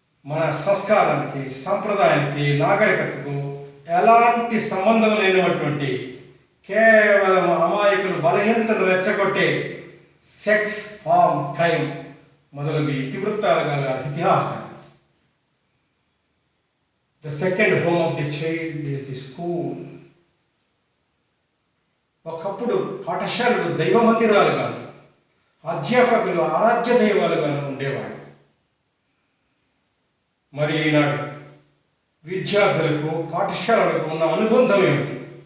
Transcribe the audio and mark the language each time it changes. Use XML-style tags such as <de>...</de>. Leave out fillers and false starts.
<te>మన సంస్కారానికి, సంప్రదాయానికి, నాగరికతకు ఎలాంటి సంబంధం లేనటువంటి, కేవలం అమాయకులు బలహీనతను రెచ్చగొట్టే సెక్స్, హార్మ్, క్రైమ్ మొదలగు ఇతివృత్తాలు గల ఇతిహాసం.</te> <en>The second home of the child is the school.</en> <te>ఒకప్పుడు పాఠశాలలు దైవ మందిరాలుగాను, అధ్యాపకులు ఆరాధ్య దైవాలుగాను ఉండేవాడు. మరి ఈనాడు విద్యార్థులకు పాఠశాలలకు ఉన్న అనుబంధం ఏమిటి?</te>